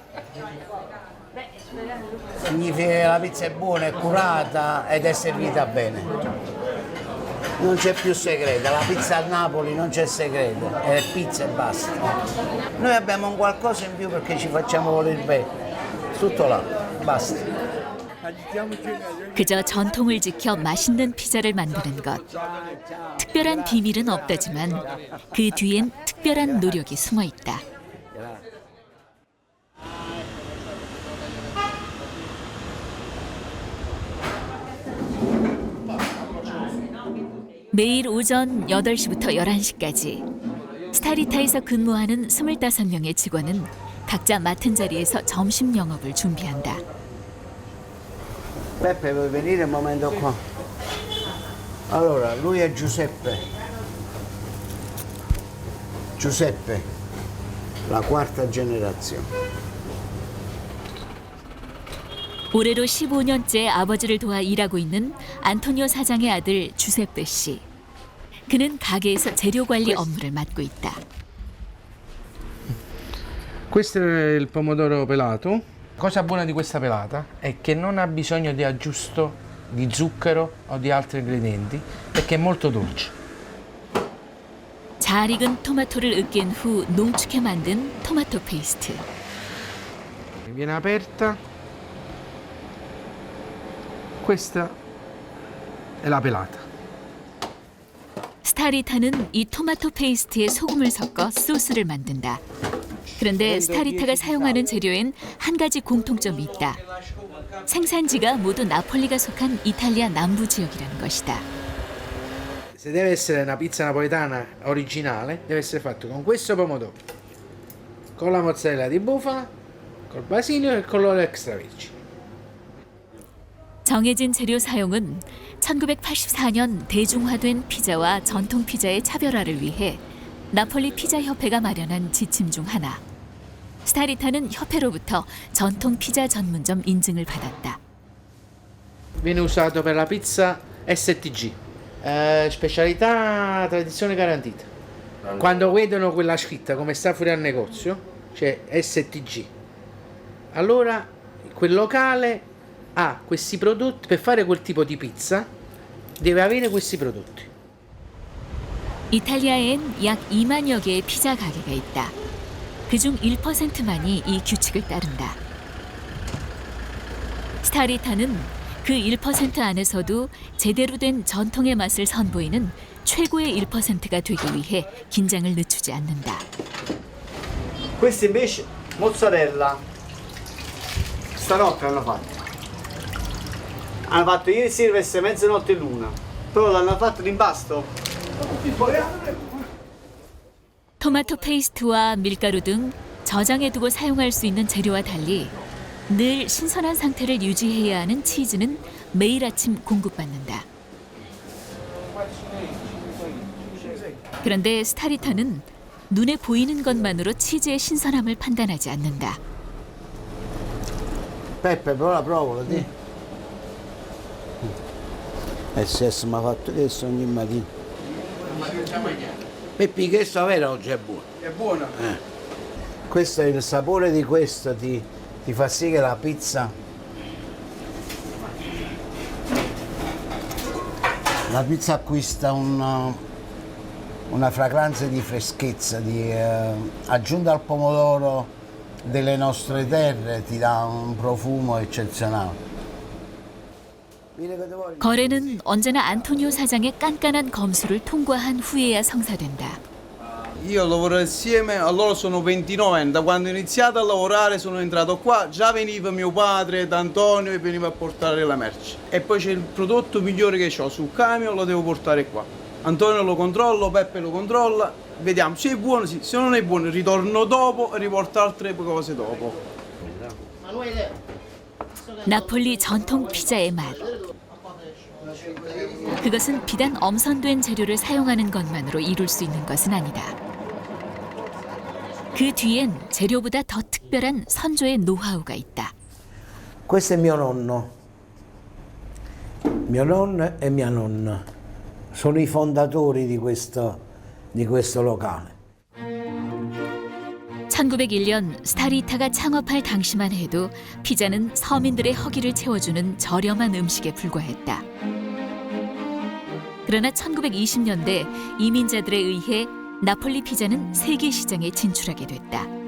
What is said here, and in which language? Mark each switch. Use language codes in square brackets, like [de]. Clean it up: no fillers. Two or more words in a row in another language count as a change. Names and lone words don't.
[it] Significa che la pizza è buona, è curata ed è servita bene. Non c'è più segreto, la pizza a Napoli non c'è segreto, è pizza e basta. Noi abbiamo un qualcosa in più perché ci facciamo voler bene. Tutto là, basta. [ko] 그저 전통을 지켜 맛있는 피자를 만드는 것. 특별한 비밀은 없다지만 그 뒤엔 특별한 노력이 숨어 있다. 매일 오전 8시부터 11시까지 스타리타에서 근무하는 25명의 직원은 각자 맡은 자리에서 점심 영업을 준비한다. [it] Peppe, vuoi venire un momento qua? Allora, lui è Giuseppe. Giuseppe, la quarta generazione. [ko] 올해로 15년째 아버지를 도와 일하고 있는 안토니오 사장의 아들 주세ppe 씨. 그는 가게에서 재료 관리 업무를 맡고 있다. [it] Questo è il pomodoro pelato. La cosa buona di questa pelata è che non ha bisogno di aggiusto di zucchero o di altri ingredienti perché è molto dolce. [ko] 잘 익은 토마토를 으깬 후 농축해 만든 토마토 페이스트. [it] Viene aperta. Questa è la pelata. [ko] 스타리타는 이 토마토 페이스트에 소금을 섞어 소스를 만든다. 그런데 스타리타가 사용하는 재료엔 한 가지 공통점이 있다. 생산지가 모두 나폴리가 속한 이탈리아 남부 지역이라는 것이다. [it] Se deve essere una pizza napoletana originale, deve essere fatto con questo pomodoro, con la mozzarella di bufala, col basilio e con l'olio extravergine. [ko] 정해진 재료 사용은 1984년 대중화된 피자와 전통 피자의 차별화를 위해 나폴리 피자 협회가 마련한 지침 중 하나. 스타리타는 협회로부터 전통 피자 전문점 인증을 받았다. [it] Viene usato per la pizza STG, specialità tradizione garantita. Quando vedono quella scritta come sta fuori al negozio, c'è STG. Allora quel locale ha questi prodotti, per fare quel tipo di pizza deve avere questi prodotti. [ko] 이탈리아엔 약 2만여 개의 피자 가게가 있다. 그중 1%만이 이 규칙을 따른다. 스타리타는 그 1% 안에서도 제대로 된 전통의 맛을 선보이는 최고의 1%가 되기 위해 긴장을 늦추지 멈추지 않는다. [it] Questi invece mozzarella stanotte hanno fatto. Hanno fatto ieri sera verso mezzanotte e l'una. Però l'hanno fatto l'impasto. [ko] 토마토 페이스트와 밀가루 등 저장해두고 사용할 수 있는 재료와 달리 늘 신선한 상태를 유지해야 하는 치즈는 매일 아침 공급받는다. 그런데 스타리타는 눈에 보이는 것만으로 치즈의 신선함을 판단하지 않는다. [it] Peppe, però la provola, ti. Se mi ha fatto questo ogni mattina. Peppi, questo vero oggi è buono. È buono? Questo è il sapore di questo, ti fa sì che la pizza. La pizza acquista una fragranza di freschezza, aggiunta al pomodoro delle nostre terre, ti dà un profumo eccezionale. [ko] 거래는 언제나 안토니오 사장의 깐깐한 검수를 통과한 후에야 성사된다. [it] Io lavoro insieme, a loro sono 29 anni, da quando ho iniziato a lavorare sono entrato qua, già veniva mio padre D'Antonio e veniva a portare la merce. E poi c'è il prodotto migliore che ho sul camion, lo devo portare qua. Antonio lo controllo, Peppe lo controlla, vediamo se è buono, sì, se non è buono ritorno dopo e riporto altre cose dopo. [ko] 나폴리 전통 피자의 맛. 그것은 비단 엄선된 재료를 사용하는 것만으로 이룰 수 있는 것은 아니다. 그 뒤엔 재료보다 더 특별한 선조의 노하우가 있다. [it] Questo è mio nonno. Mio nonno e mia nonna sono i fondatori di questo locale. [ko] 1901년 스타리타가 창업할 당시만 해도 피자는 서민들의 허기를 채워주는 저렴한 음식에 불과했다. 그러나 1920년대 이민자들에 의해 나폴리 피자는 세계 시장에 진출하게 됐다.